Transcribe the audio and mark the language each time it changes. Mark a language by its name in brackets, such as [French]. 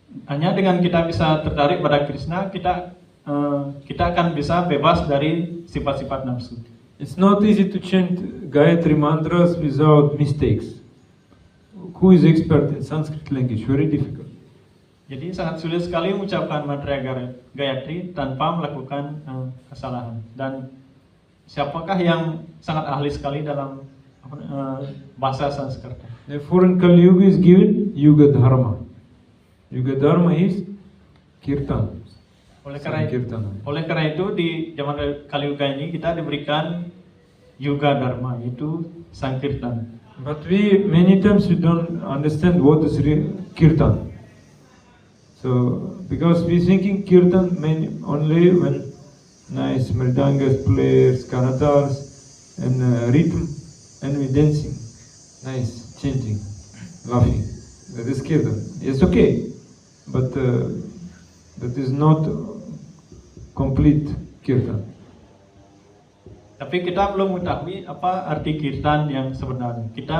[Indonesian] Hanya dengan kita bisa tertarik pada Krishna, kita akan bisa bebas dari sifat-sifat nafsu. [English] It's not easy to chant Gayatri mantras without mistakes. Who is expert in Sanskrit language? Very difficult. [Indonesian] Jadi sangat sulit sekali mengucapkan mantra Gayatri tanpa melakukan kesalahan. Dan siapakah yang sangat ahli sekali dalam bahasa Sanskerta? [English] Therefore, in Kali Yuga is given Yuga Dharma. Yuga Dharma is Kirtan. [Indonesian] Oleh karena itu di zaman Kali Yuga ini kita diberikan Yuga Dharma, yaitu Sankirtan. [English] But many times we don't understand what is Kirtan. So because we thinking Kirtan only when nice mridangas players, kanatars, and rhythm, and we dancing, nice, chanting, laughing. That is kirtan. It's okay, but that is not complete kirtan. [Indonesian] Tapi kita belum mengetahui apa arti kirtan yang sebenarnya.